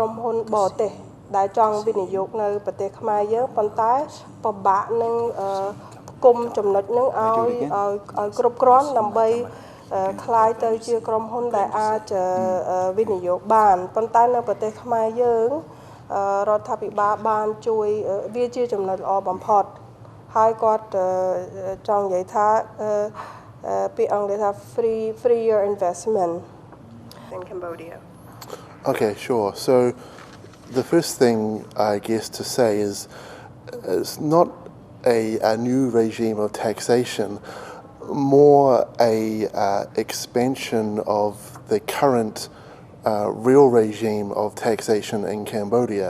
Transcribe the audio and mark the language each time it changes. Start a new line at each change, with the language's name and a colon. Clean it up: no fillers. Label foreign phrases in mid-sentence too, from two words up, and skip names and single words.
Khmer: មហ៊ុនបរទេសដែលចង់វិនិយោគនៅប្រទេសខ្មែរយើងប៉ុន្តែពិបាកនឹងគុំចំណុចនឹងឲ្យគ្រប់គ្រាន់ដើម្បីคล้ายទៅជាក្រុមហ៊ុនដែលអាចវិនិយោគបានប៉ុន្តែនៅប្រទេសខ្មែរយើងរដ្ឋាភិបាលបានជួយវាជាចំណុចល្អបំផុតហើយគាត់ចង់និយាយថាពាក្យអង់គ្លេសថា
English: freer investment in Cambodia. Okay, sure. So the first thing I guess to say is it's not a new regime of taxation, more a expansion of the current real regime of taxation in Cambodia.